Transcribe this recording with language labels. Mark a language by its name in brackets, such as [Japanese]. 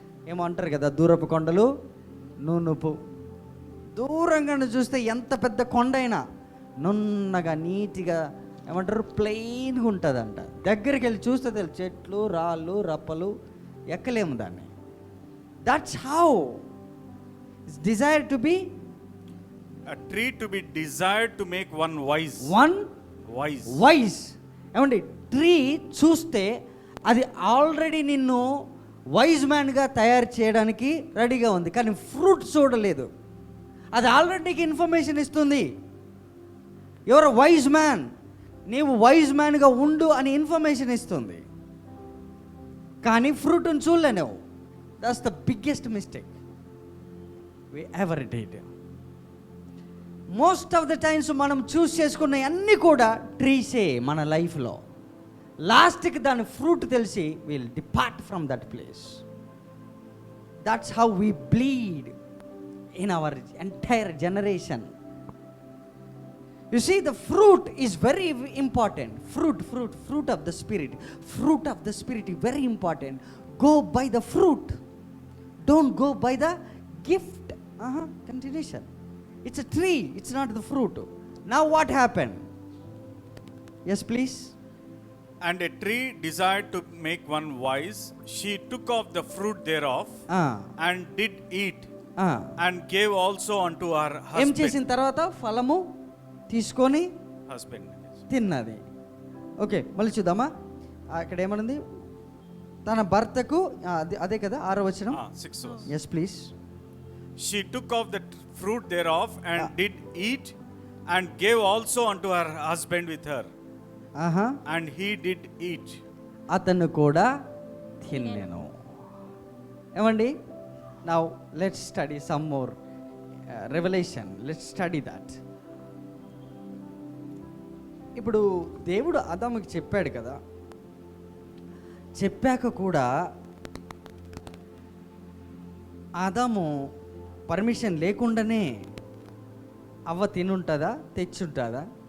[Telugu] ఏమో అంటారు కదా, దూరపు కొండలు నునుపు. దూరంగా చూస్తే ఎంత పెద్ద కొండ అయినా నున్నగా నీట్గా ఏమంటారు ప్లెయిన్గా ఉంటుందంట. దగ్గరికి వెళ్ళి చూస్తే తెలుసు, చెట్లు రాళ్ళు రప్పలు, ఎక్కలేము దాన్ని. [English] That's how it's desire to be A tree to be desired to make one wise. Wise. [Telugu] ఏమండి, ట్రీ చూస్తే అది ఆల్రెడీ నిన్ను వైజ్ మ్యాన్గా తయారు చేయడానికి రెడీగా ఉంది, కానీ ఫ్రూట్ చూడలేదు. అది ఆల్రెడీ నీకు ఇన్ఫర్మేషన్ ఇస్తుంది, [English] your wise man, [Telugu] నీవు వైజ్ మ్యాన్గా ఉండు అని ఇన్ఫర్మేషన్ ఇస్తుంది, కానీ ఫ్రూట్ని చూడలేవు. [English] That's the biggest mistake we ever did. Most of the times [Telugu] మనం చూస్ చేసుకున్న అన్నీ కూడా ట్రీసే మన లైఫ్లో. [English] లాస్ట్కి దాని ఫ్రూట్ తెలిసి will depart from that place. That's how we bleed in our entire generation. You see, the fruit is very important. Fruit of the Spirit. Fruit of the Spirit is very important. Go by the fruit. Don't go by the gift. Continuation. It's a tree. It's not the fruit. Now what happened? Yes, please. And a tree desired to make one wise. She took off the fruit thereof and did eat, and gave also unto her husband. [Telugu] ఏం చేసిన తర్వాత ఫలము తీసుకొని [English] husband. [Telugu] తిన్నది. Okay, మళ్ళీ చూద్దామా. అక్కడ ఏమనుంది? తన భర్తకు, అదే కదా 6వ వచనం. [English] 6 verse. Yes please. She took off the fruit thereof and did eat, and gave also unto her husband with her, and he did eat. [Telugu] అతను కూడా తిన్నెను. [English] ఏమండి, now let's study some more revolution. Let's study that. [Telugu] ఇప్పుడు దేవుడు ఆదాముకి చెప్పాడు కదా, చెప్పాక కూడా ఆదాము పర్మిషన్ లేకుండానే అవ్వ తినుంటుందా, తెచ్చుంటుందా?